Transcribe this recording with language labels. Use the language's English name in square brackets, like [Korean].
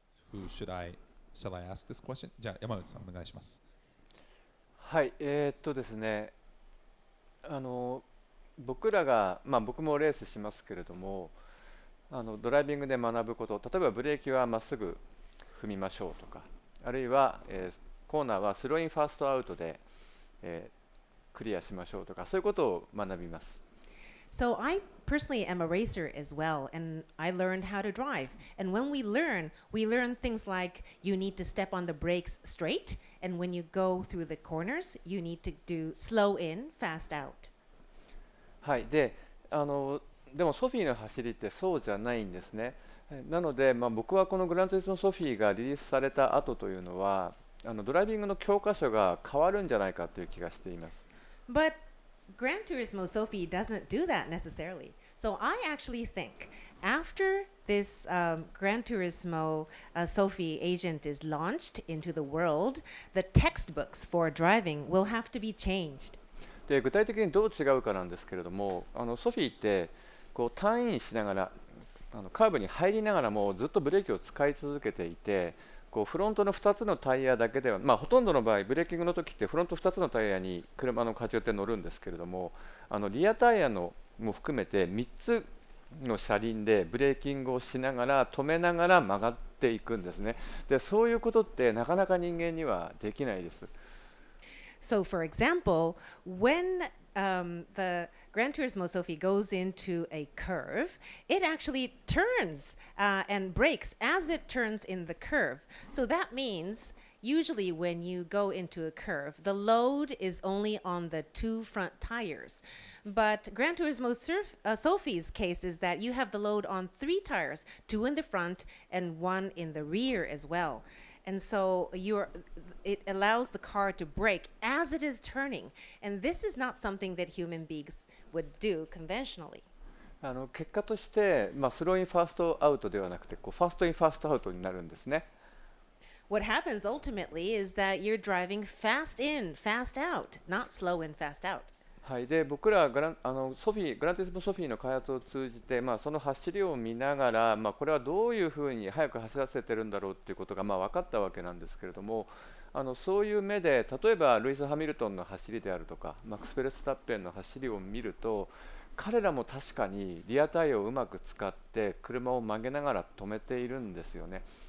[English] Shall I ask this question? [Japanese] じゃあ山内さんお願いします。はい、ですね、僕らが、僕もレースしますけれども、ドライビングで学ぶこと、例えばブレーキはまっすぐ踏みましょうとか、あるいは、コーナーはスローインファーストアウトで、クリアしましょうとか、そういうことを学びます。 [English] So I personally am a racer as well, and I learned how to drive. And when we learn things like you need to step on the brakes straight, and when you go through the corners, you need to do slow in, fast out. [Japanese] はい、でもソフィーの走りってそうじゃないんですね。なので、僕はこのグランツーリスモソフィーがリリースされた後というのはドライビングの教科書が変わるんじゃないかという気がしています。 [English] But Gran Turismo Sophy doesn't do that necessarily. So I actually think after this Gran Turismo Sophy agent is launched into the world, the textbooks for driving will have to be changed. [Japanese] で具体的にどう違うかなんですけれども、ソフィーってこうターンインしながらカーブに入りながらもずっとブレーキを使い続けていて、こうフロントの2つのタイヤだけでは、ほとんどの場合ブレーキングの時ってフロント2つのタイヤに車の荷重って乗るんですけれども、リアタイヤのも含めて3つの車輪でブレーキングをしながら止めながら曲がっていくんですね。でそういうことってなかなか人間にはできないです。 [English] So for example, when the Gran Turismo Sophy goes into a curve, it actually turns and brakes as it turns in the curve. So that means usually when you go into a curve, the load is only on the two front tires. But Gran Turismo Sophy's case is that you have the load on 3 tires, 2 in the front and 1 in the rear as well. And so it allows the car to brake as it is turning. And this is not something that human beings would do conventionally. [Japanese] 結果として、スローインファーストアウトではなくてファーストインファーストアウトになるんですね。 [English] What happens ultimately is that you're driving fast in, fast out, not slow in, fast out. [Japanese] はい、で僕らグラントゥリスモソフィーの開発を通じて、その走りを見ながら、これはどういうふうに速く走らせてるんだろうということが分かったわけなんですけれども、そういう目で例えばルイス・ハミルトンの走りであるとかマックス・フェルスタッペンの走りを見ると、彼らも確かにリアタイヤをうまく使って車を曲げながら止めているんですよね。